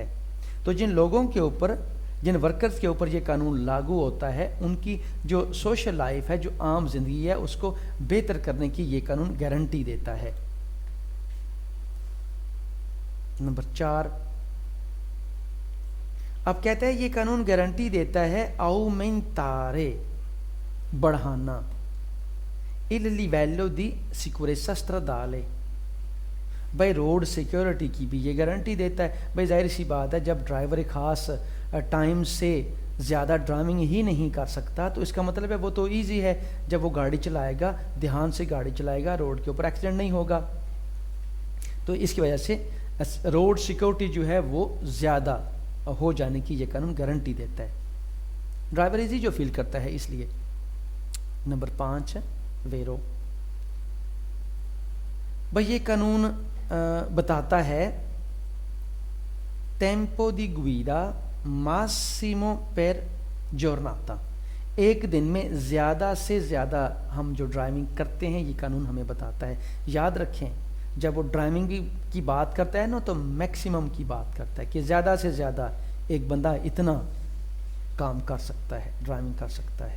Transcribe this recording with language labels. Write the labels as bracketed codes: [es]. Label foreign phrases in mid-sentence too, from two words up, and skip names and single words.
[hi] तो जिन लोगों के ऊपर, जिन वर्कर्स के ऊपर ये कानून लागू होता है, उनकी जो [en] social life [hi] है, जो आम जिंदगी है, उसको बेहतर करने की ये कानून गारंटी देता है। नंबर 4, अब कहते हैं ये कानून गारंटी देता है aumentare, बढ़ाना, [it] il livello di sicurezza stradale, [hi] भाई [en] road security [hi] की भी ये गारंटी देता है। भाई जाहिर सी बात है, जब ड्राइवर एक ख़ास टाइम से ज़्यादा ड्राइविंग ही नहीं कर सकता तो इसका मतलब है वो तो इजी है, जब वो गाड़ी चलाएगा, ध्यान से गाड़ी चलाएगा, रोड के ऊपर एक्सीडेंट नहीं होगा। तो इसकी वजह से [en] road security [hi] जो है वो ज़्यादा हो जाने की ये कानून गारंटी देता है। ड्राइवर इजी जो फील करता है इसलिए। नंबर 5 वेरो। भाई ये कानून बताता है [it] tempo di guida massimo per giornata, [hi] एक दिन में ज़्यादा से ज़्यादा हम जो ड्राइविंग करते हैं ये कानून हमें बताता है। याद रखें जब वो ड्राइविंग की बात करता है ना तो मैक्सिमम की बात करता है कि ज़्यादा से ज़्यादा एक बंदा इतना काम कर सकता है, ड्राइविंग कर सकता है।